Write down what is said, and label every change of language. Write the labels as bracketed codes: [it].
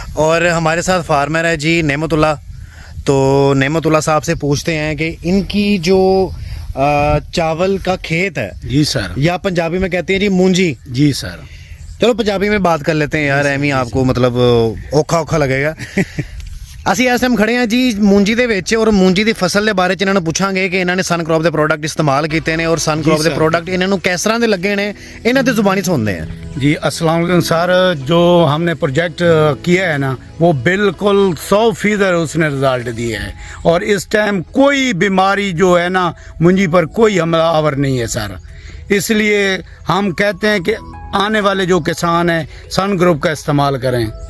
[hi] और हमारे साथ फार्मर है जी नेमतुल्ला। तो नेमतुल्ला साहब से पूछते हैं कि इनकी जो चावल का खेत है जी सर, या पंजाबी में कहते हैं जी मूंजी। जी सर, चलो पंजाबी में बात कर लेते हैं यार, एमी आपको मतलब औखा लगेगा। [pa] ਅਸੀਂ ਇਸ ਟਾਈਮ ਖੜੇ ਹਾਂ ਜੀ ਮੂੰਜੀ ਦੇ ਵਿੱਚ ਔਰ ਮੂੰਜੀ ਦੀ ਫਸਲ ਦੇ ਬਾਰੇ ਚ ਇਹਨਾਂ ਨੂੰ ਪੁੱਛਾਂਗੇ ਕਿ ਇਹਨਾਂ ਨੇ ਸਨ ਕ੍ਰੌਪ ਦੇ ਪ੍ਰੋਡਕਟ ਇਸਤੇਮਾਲ ਕੀਤੇ ਨੇ ਔਰ ਸਨ ਕ੍ਰੌਪ ਦੇ ਸਰ। ਪ੍ਰੋਡਕਟ ਇਹਨਾਂ ਨੂੰ ਕਿਸ ਤਰ੍ਹਾਂ ਦੇ ਲੱਗੇ ਨੇ ਇਹਨਾਂ ਦੀ ਜ਼ੁਬਾਨੀ ਸੁਣਦੇ ਆ। [hi] जी अस्सलाम वालेकुम सर। जो हमने प्रोजेक्ट किया है ना वो बिल्कुल 100% उसने रिजल्ट दिए है और इस टाइम कोई बीमारी जो है ना मुंजी पर कोई हमलावर नहीं है सर। इसलिए हम कहते हैं कि आने वाले जो किसान हैं सन ग्रुप का इस्तेमाल करें।